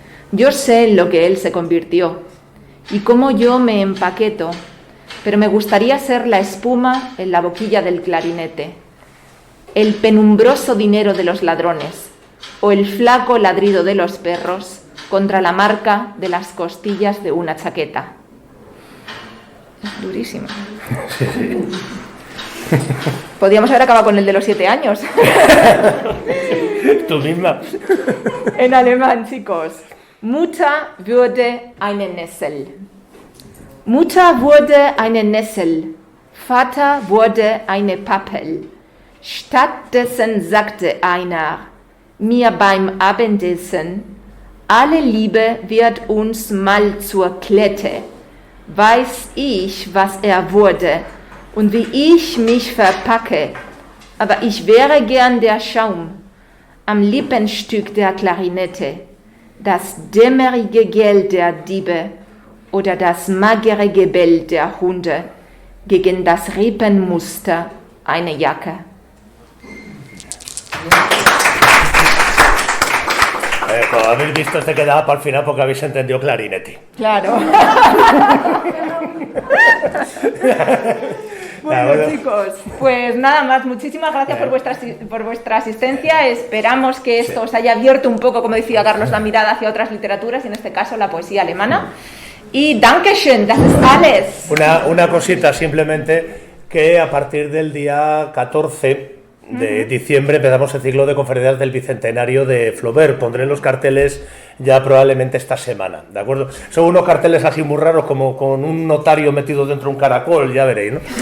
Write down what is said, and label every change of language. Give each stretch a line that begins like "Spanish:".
Spanish: Yo sé en lo que él se convirtió y cómo yo me empaqueto, pero me gustaría ser la espuma en la boquilla del clarinete, el penumbroso dinero de los ladrones o el flaco ladrido de los perros contra la marca de las costillas de una chaqueta. Es durísimo. Sí, sí. Podríamos haber acabado con el de los 7 años. Tú misma. En alemán, chicos.
German: Mutter wurde eine Nessel. Mutter wurde eine Nessel. Vater wurde eine Pappel. Stattdessen sagte einer mir beim Abendessen, alle Liebe wird uns mal zur Klette. Weiß ich, was er wurde und wie ich mich verpacke, aber ich wäre gern der Schaum am Lippenstück der Klarinette, das dämmerige Gell der Diebe oder das magere Gebell der Hunde gegen das Rippenmuster einer Jacke.
Spanish: Como habéis visto, este quedaba para el final porque habéis entendido clarinete. Claro. Bueno, chicos, pues nada más, muchísimas gracias por vuestra asistencia. Esperamos que esto os haya abierto un poco, como decía Carlos, la mirada hacia otras literaturas, y en este caso la poesía alemana.
German: Y Dankeschön, das ist alles.
Spanish: Una cosita simplemente, que a partir del día 14 de diciembre empezamos el ciclo de conferencias del Bicentenario de Flaubert. Pondré los carteles ya probablemente esta semana, ¿de acuerdo? Son unos carteles así muy raros, como con un notario metido dentro de un caracol, ya veréis, ¿no?